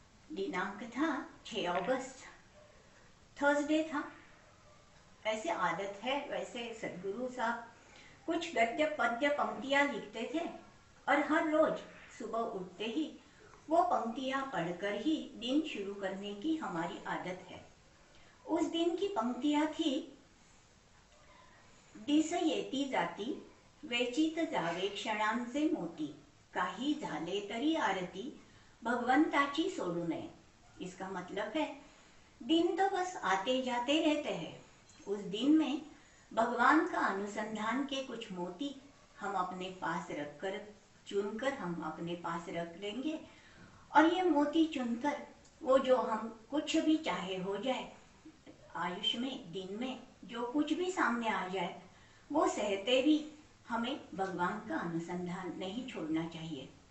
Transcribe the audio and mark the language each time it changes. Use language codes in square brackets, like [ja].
[hi] दिनांक था 6 अगस्त, थर्सडे था। ऐसे आदत है, वैसे सद्गुरु साहब कुछ गद्य पद्य पंक्तियां लिखते थे और हर रोज सुबह उठते ही वो पंक्तियां पढ़कर ही दिन शुरू करने की हमारी आदत है। उस दिन की पंक्तियां थी, [mr] दिस येती जाती वेचित जावे क्षणांचे मोती, काही झाले तरी आरती भगवंताची सोडू नये। [hi] इसका मतलब है दिन तो बस आते जाते रहते हैं, उस दिन में भगवान का अनुसंधान के कुछ मोती हम अपने पास रखकर चुनकर हम अपने पास रख लेंगे। और ये मोती चुनकर वो जो हम कुछ भी चाहे हो जाए आयुष्य में, दिन में जो कुछ भी सामने आ जाए, वो सहते भी हमें भगवान का अनुसंधान नहीं छोड़ना चाहिए।